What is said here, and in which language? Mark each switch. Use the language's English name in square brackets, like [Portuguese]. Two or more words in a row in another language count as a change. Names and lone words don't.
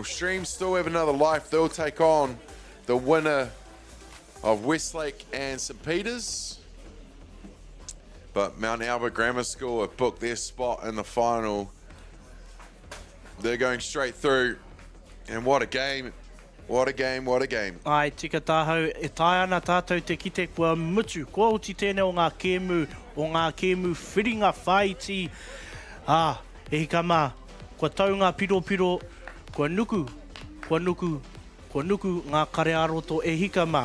[English] Stream still have another life. They'll take on the winner of Westlake and St. Peter's. But Mount Albert Grammar School have booked their spot in the final. They're going straight through. And what a game. What a game, what a game. [Māori] Ai, tika tāhau, e tai ana tātou te kite kua mutu. Kua uti tēnei o ngā kēmu whiringa whaiti. E hika mā, kua taunga piro, kua nuku ngā kare aroto e hika mā.